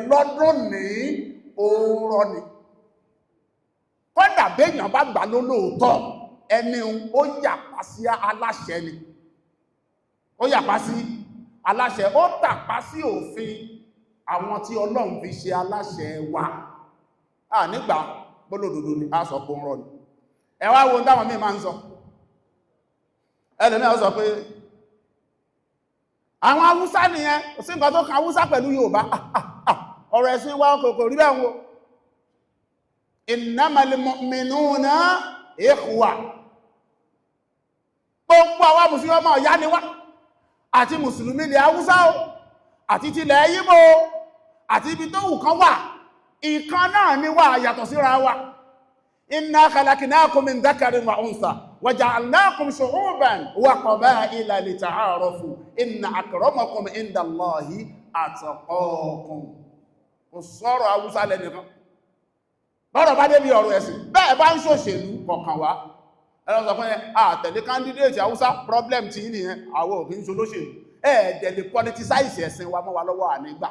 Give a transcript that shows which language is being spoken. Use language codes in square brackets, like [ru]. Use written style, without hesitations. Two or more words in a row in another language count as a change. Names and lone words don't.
[yo] lọ́dún ní òórọ̀ ni kọ́dà béèyàn bá gbà lólóòótọ́ ẹni ó yàpá sí aláṣẹ ni ó yàpá sí aláṣẹ ó tàpá sí òfin àwọn tí Ọlọ́run fi ṣe aláṣẹ wa nígbà gbólódodo ni a sọ pé ń rọ ni ẹ wá wo táwọn míì máa ń sọ ẹlẹ́mí ọ sọ pé àwọn Haúsá nìyẹn kò sí nǹkan tó kan Haúsá pẹ̀lú Yorùbá ọ̀rọ̀ ẹ̀sìn wa kò rí bẹ́ẹ̀ wo [ar] إنما المؤمنون إخوة. [yo] Gbogbo àwa mùsùlùmí ọmọ ìyá ni wá, àti mùsùlùmí ilẹ̀ Haúsá o, àti tilẹ̀ Yíbò o, àti ibi tó wù kan wà, ìkan náà ni wá yàtọ̀ síra wa. [ar] إنا خلقناكم من ذكر وأنثى وجعلناكم شعوبا وقبائل لتعارفوا إن أكرمكم عند الله أتقاكم. [yo] Kò sọ̀rọ̀ Haúsá lẹ́nìkan. Bọ́rọ̀ bá débi ọ̀rọ̀ ẹ̀sìn, bẹ́ẹ̀ bá ń ṣòṣèlú kọ̀kan wá. Ẹlọ́n sọ fún ẹ, àtẹ̀lé candidate Haúsá, problem ti yí nìyẹn, àwọ̀ òkè ń ṣolóṣèlú. Ẹ̀ẹ̀dẹ̀lẹ̀ politicize ẹ̀sìn wa mọ́ wa lọ́wọ́ ànígbà.